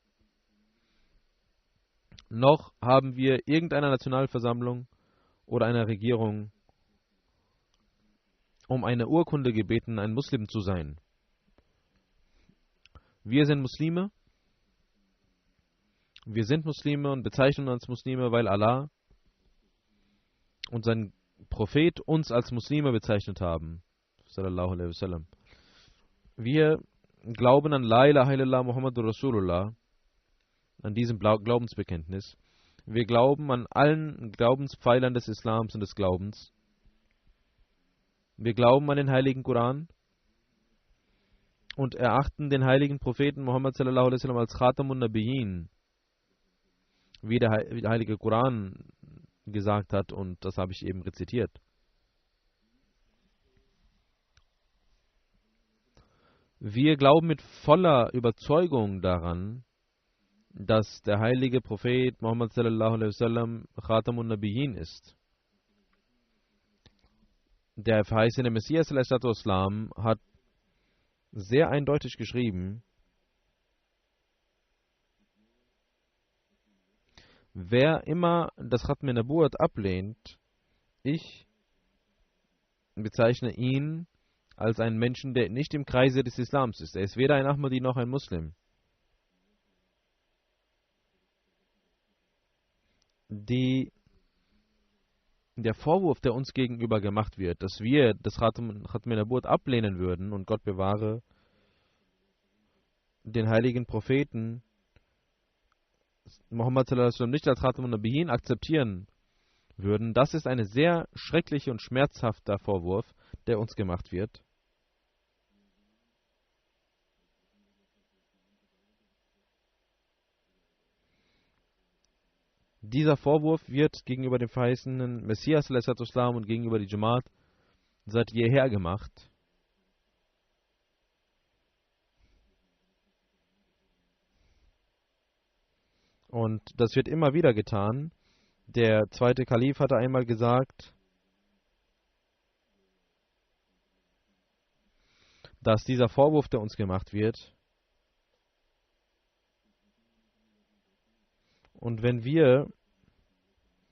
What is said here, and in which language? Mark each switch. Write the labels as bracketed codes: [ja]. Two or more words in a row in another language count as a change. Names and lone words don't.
[de] Noch haben wir irgendeiner Nationalversammlung oder einer Regierung um eine Urkunde gebeten, ein Muslim zu sein. Wir sind Muslime. Wir sind Muslime und bezeichnen uns Muslime, weil Allah und sein Prophet uns als Muslime bezeichnet haben. [ar] صلى الله عليه وسلم. [de] Wir glauben an [ar] لا إله إلا الله محمد رسول الله, [de] an diesem Glaubensbekenntnis. Wir glauben an allen Glaubenspfeilern des Islams und des Glaubens. Wir glauben an den heiligen Koran und erachten den heiligen Propheten Muhammad [ar] صلى الله عليه وسلم [de] als [ar] خاتم النبيين, [de] wie der heilige Koran gesagt hat, und das habe ich eben rezitiert. Wir glauben mit voller Überzeugung daran, dass der heilige Prophet Muhammad [ar] صلى الله عليه وسلم خاتم النبيين [de] ist. Der verheißene Messias [ar] صلى الله عليه وسلم [de] hat sehr eindeutig geschrieben, wer immer das [ar] ختم النبوة [de] ablehnt, ich bezeichne ihn als einen Menschen, der nicht im Kreise des Islams ist. Er ist weder ein Ahmadi noch ein Muslim. Der Vorwurf, der uns gegenüber gemacht wird, dass wir das [ar] ختم النبوة [de] ablehnen würden und Gott bewahre, den heiligen Propheten Muhammad [ar] صلى الله عليه وسلم [de] nicht als [ar] خاتم النبيين [de] akzeptieren würden, das ist ein sehr schrecklicher und schmerzhafter Vorwurf, der uns gemacht wird. Dieser Vorwurf wird gegenüber dem verheißenen Messias [ar] صلى الله عليه وسلم [de] und gegenüber die Jamaat seit jeher gemacht. Und das wird immer wieder getan. Der zweite Kalif hatte einmal gesagt, dass dieser Vorwurf, der uns gemacht wird, und wenn wir